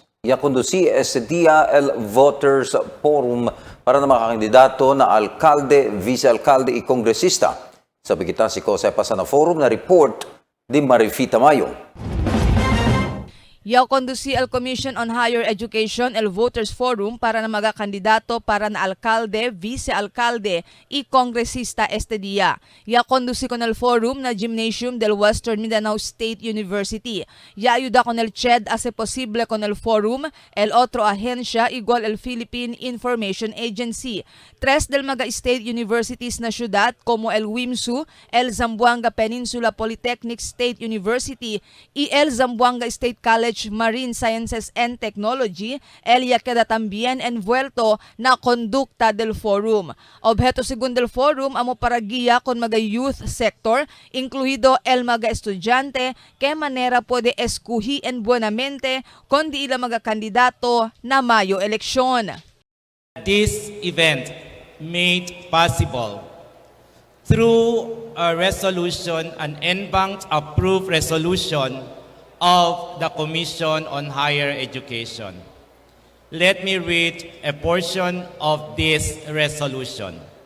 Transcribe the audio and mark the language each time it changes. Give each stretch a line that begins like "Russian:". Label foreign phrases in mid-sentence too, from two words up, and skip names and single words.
Chavacano: Ya conducí este día el Voters Forum para na mga kandidato na alcalde, vicealcalde y kongresista. Sabi kita si Jose pasa na forum na report di Marifita Mayo. Ya conduce el Commission on Higher Education, el Voters Forum para na mga kandidato para na alcalde, vicealcalde y congresista este día. Ya conduce con el forum na gymnasium del Western Mindanao State University. Ya ayuda con el CHED hace posible con el forum, el otro agencia igual el Philippine Information Agency. 3 del mga
English: state universities
Chavacano: na syudad como el WIMSU, el Zamboanga Peninsula Polytechnic State University y el Zamboanga State College Marine Sciences and Technology, ya queda también envuelto na conducta del forum. Objeto según del forum amo para guía con mga
English: youth sector,
Chavacano: incluido el mga estudyante, que manera puede escoger buenamente con di ila mga kandidato na Mayo eleksyon.
English: This event made possible through a resolution, an en-bank approved resolution of the Commission on Higher Education. Let me read a portion of this resolution.